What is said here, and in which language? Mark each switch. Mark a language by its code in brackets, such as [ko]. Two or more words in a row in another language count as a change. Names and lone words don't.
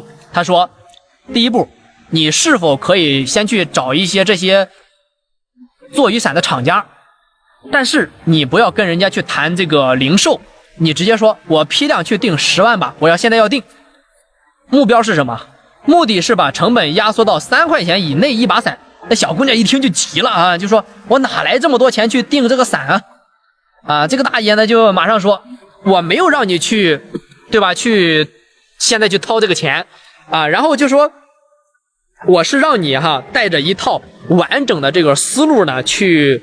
[zh] 他說：“第一步，你是否可以先去找一些這些做雨傘的廠家，但是你不要跟人家去談這個零售，你直接說我批量去訂10萬把，我现在要訂。目標是什麼？目的是把成本壓縮到3塊錢以內一把傘。”那小姑娘一聽就急了啊，就說：“我哪來這麼多錢去訂這個傘这個大爺呢就馬上說，我沒有讓你去，對吧？現在去掏這個錢然後就說，我是讓你帶着一套完整的這個思路呢，去